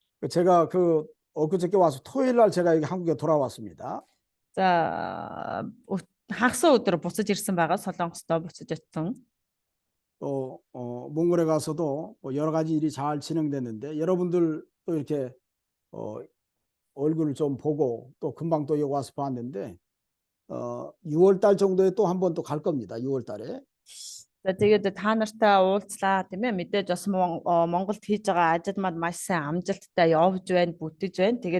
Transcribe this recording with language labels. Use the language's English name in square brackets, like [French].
[Korean] 제가 엊그저께 와서 토요일 날 제가 여기 한국에 돌아왔습니다. [Mongolian] За хагас өдөр буцаж ирсэн байгаа Солонгостоо буцаж очсон. [Korean] 또 몽골에 가서도 뭐 여러 가지 일이 잘 진행됐는데 여러분들 또 이렇게 얼굴을 좀 보고 또 금방 또 여기 와서 봤는데 6월 달 정도에 또 한 번 또 갈 겁니다. 6월 달에. [Mongolian] За тэгээд та нартай уулзлаа тийм ээ, мэдээж бас Монголд хийж байгаа ажил манд маш сайн амжилттай явж байна, бүтэж байна.